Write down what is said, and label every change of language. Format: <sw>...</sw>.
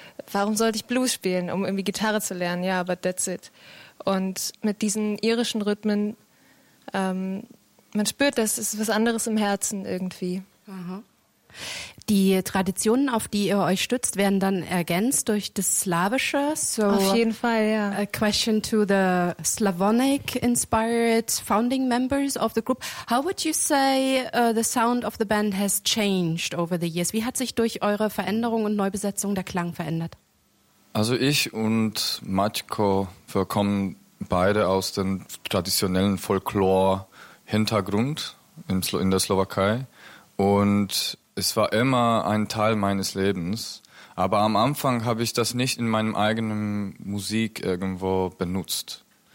<de>warum sollte ich Blues spielen, um irgendwie Gitarre zu lernen? Ja,</de> <en>but that's it.</en> <de>Und mit diesen irischen Rhythmen, man spürt, dass es was anderes im Herzen irgendwie. Die Traditionen, auf die ihr euch stützt, werden dann ergänzt durch das Slawische. So auf jeden Fall, ja.</de> <en>A question to the Slavonic-inspired founding members of the group. How would you say the sound of the band has changed over the years?</en> <de>Wie hat sich durch eure Veränderung und Neubesetzung der Klang verändert? Also ich und Maćko, wir kommen beide aus dem traditionellen Folklore-Hintergrund in der Slowakei. Und es war immer ein Teil meines Lebens, aber am Anfang habe ich das nicht in meinem eigenen Musik irgendwo benutzt.</de>